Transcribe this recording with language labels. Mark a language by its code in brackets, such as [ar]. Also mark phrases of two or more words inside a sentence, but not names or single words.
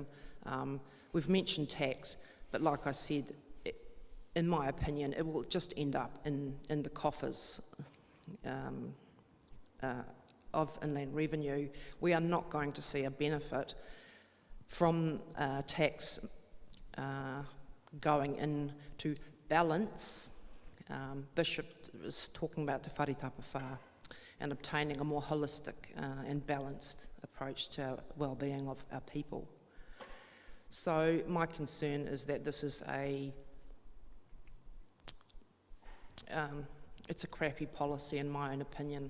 [en] We've mentioned tax, but like I said, in my opinion, it will just end up in the coffers of inland revenue. We are not going to see a benefit from tax going in to balance. Bishop was talking about [mi] te wharitapa whā [en] and obtaining a more holistic and balanced approach to our well-being of our people. So my concern is that this is it's a crappy policy in my own opinion.